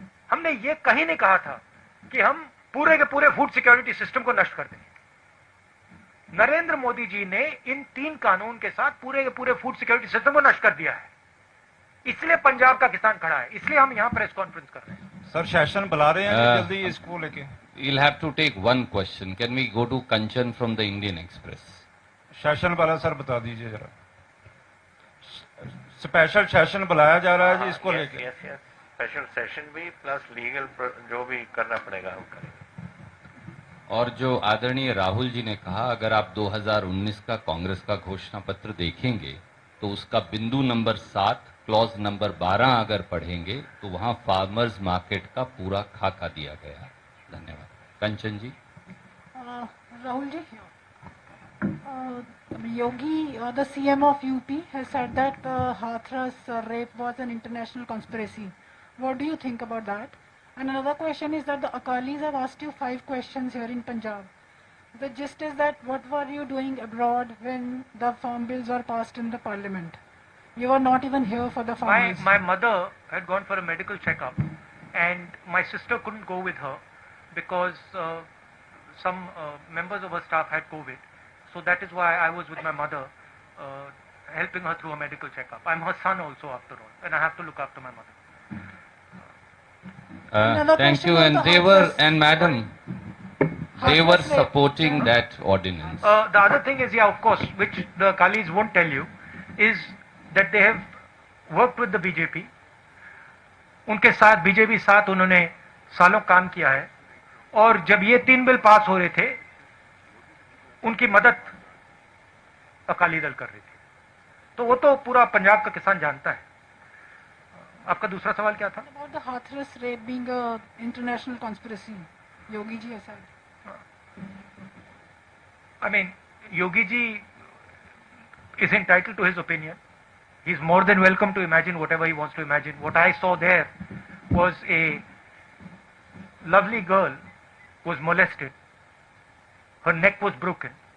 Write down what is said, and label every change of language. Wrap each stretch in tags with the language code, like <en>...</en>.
<hi>हमने ये कहीं नहीं कहा था कि हम पूरे के पूरे फूड सिक्योरिटी सिस्टम को नष्ट कर देंगे। नरेंद्र मोदी जी ने इन 3 कानून के साथ पूरे के पूरे फूड सिक्योरिटी सिस्टम को नष्ट कर दिया है। इसलिए पंजाब का किसान खड़ा है, इसलिए हम यहां प्रेस कॉन्फ्रेंस कर रहे हैं। सर, सेशन बुला रहे हैं जल्दी इसको लेके।</hi> <en>You'll have to take one question. Can we go to Kanchan from the Indian Express?</en> <hi>Session वाला सर बता दीजिए जरा। स्पेशल सेशन बुलाया जा रहा है जी इसको लेके। यस, स्पेशल सेशन भी प्लस लीगल जो भी करना पड़ेगा हम करेंगे। और जो आदरणीय राहुल जी ने कहा, अगर आप 2019 का कांग्रेस का घोषणा पत्र देखेंगे तो उसका बिंदु नंबर 7 क्लॉज नंबर 12 अगर पढ़ेंगे तो वहां फार्मर्स मार्केट का पूरा खाका दिया गया है। धन्यवाद। कंचन जी।</hi> <en>Rahul ji, Yogi, the CM of UP, has said that Hathras rape was an international conspiracy. What do you think about that? And another question is that the Akalis have asked you 5 questions here in Punjab. The gist is that what were you doing abroad when the farm bills were passed in the parliament? You were not even here for the farmers. My mother had gone for a medical checkup, and my sister couldn't go with her because some members of her staff had COVID. So that is why I was with my mother, helping her through a medical checkup. I'm her son also, after all, and I have to look after my mother. Thank you. And they were, and madam, they were supporting that ordinance. The other thing is, yeah, of course, which the Akalis won't tell you, is that they have worked with the BJP.</en> <hi>उनके साथ BJP साथ उन्होंने सालों काम किया है, और जब ये 3 बिल पास हो रहे थे उनकी मदद अकाली दल कर रही थी। तो वो तो पूरा पंजाब का किसान जानता है। आपका दूसरा सवाल क्या था?</hi> <en>About the Hathras rape being a international conspiracy, Yogi ji has said. I mean, Yogi ji is entitled to his opinion. He's more than welcome to imagine whatever he wants to imagine. What I saw there was a lovely girl was molested. Her neck was broken.</en>